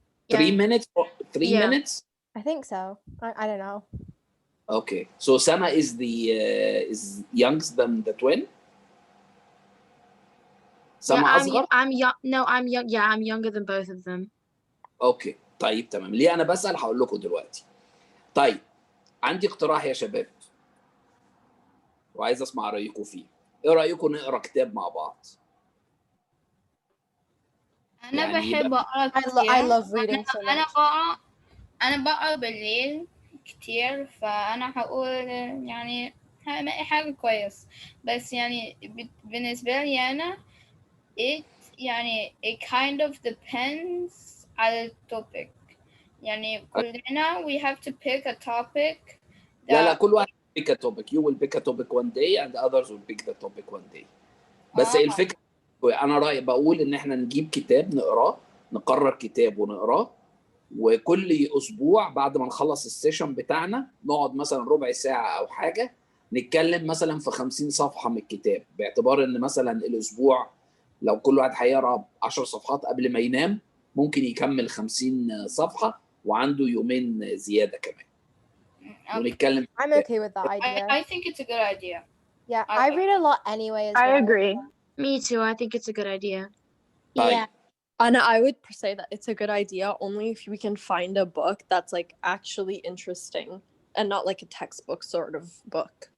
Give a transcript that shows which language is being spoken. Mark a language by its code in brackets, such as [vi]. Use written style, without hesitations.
[en] 3 minutes or 3 minutes? I think so. I don't know. Okay, so Sama is the is youngest than the twin. [ar] Sama أصغر. [en] I'm young. No, I'm young. Yeah, I'm younger than both of them. [ar] اوكي طيب تمام. ليه انا بسأل هقول لكم دلوقتي. طيب عندي اقتراح يا شباب وعايز اسمع رايكم فيه. ايه رايكم نقرا كتاب مع بعض؟ انا بحب اقرا كتير. [en] I love reading so much. [ar] انا بقرا بالليل كتير، فانا هقول يعني حاجه كويس، بس يعني بالنسبه لي انا يعني [en] it kind of depends [ar] على التوبيك. يعني كلنا [en] we have to pick a topic. [ar] لا كل واحد [en] pick a topic. You will pick a topic one day and others will pick the topic one day. [ar] بس الفكرة أنا رأيي بقول إن إحنا نجيب كتاب نقراه، نقرر كتاب ونقراه، وكل أسبوع بعد ما نخلص السيشن بتاعنا نقعد مثلا ربع ساعة أو حاجة نتكلم مثلا في 50 صفحة من الكتاب، باعتبار إن مثلا الأسبوع لو كل واحد هيقرا 10 صفحات قبل ما ينام ممكن يكمل 50 صفحة وعنده يومين زيادة كمان. ونتكلم. [en] I'm okay with that idea. I think it's a good idea. Yeah, I read a lot anyway as well. I agree. Me too. I think it's a good idea. Yeah. And I would say that it's a good idea only if we can find a book that's like actually interesting and not like a textbook sort of book.